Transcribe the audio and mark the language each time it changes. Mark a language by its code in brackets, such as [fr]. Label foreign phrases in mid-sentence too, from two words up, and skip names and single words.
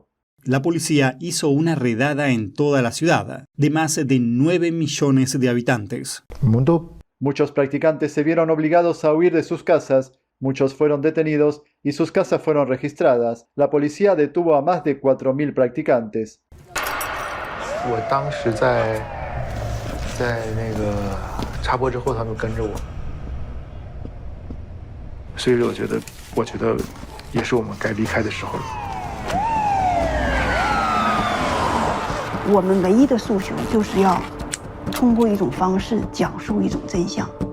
[es] La policía hizo una redada en toda la ciudad, de más de 9 millones de habitantes. Muchos practicantes se vieron obligados a huir de sus casas, muchos fueron detenidos y sus casas fueron registradas. La policía detuvo a más de 4.000 practicantes. [zh] 在那个插播之后，他们跟着我，所以我觉得也是我们该离开的时候了。我们唯一的诉求就是要通过一种方式讲述一种真相。